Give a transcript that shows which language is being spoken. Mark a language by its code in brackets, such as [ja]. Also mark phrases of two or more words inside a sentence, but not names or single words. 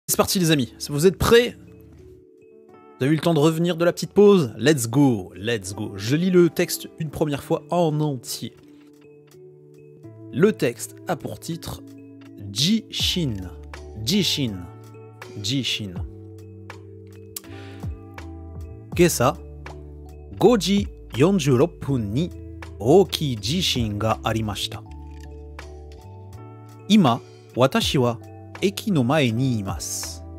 [fr] C'est parti les amis, vous êtes prêts? Vous avez eu le temps de revenir de la petite pause? [en] Let's go, let's go. [fr] Je lis le texte une première fois en entier. Le texte a pour titre Jishin. [ja] Jishin. Jishin. Kesa, 5時46分に大きい地震がありました。今、私は駅の前にいます。